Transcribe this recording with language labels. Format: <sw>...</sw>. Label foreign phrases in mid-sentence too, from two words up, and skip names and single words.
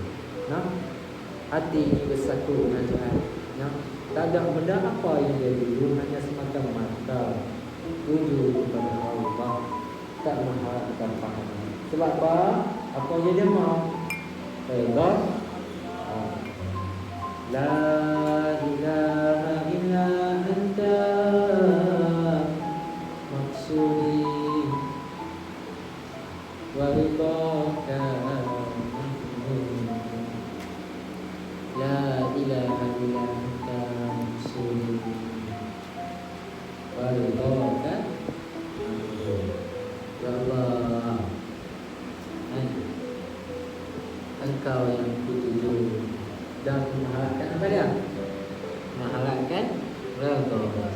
<ms>No? Hati ini bersatu dengan Tuhan. No? Tak ada benda apa yang dia tuju, hanya semata-mata tuju kepada Allah. Tak mengharapkan pahala. Sebab apa? Apa yang dia mau? Redha.</ms> <ar>لا إله إلا أنت مقصودي ورضاك. لا إله إلا أنت مقصودي ورضاك.</ar> <ms>Ya Allah, Engkau yang kutuju dan mengharapkan apa dia? Mengharapkan redha.</ms>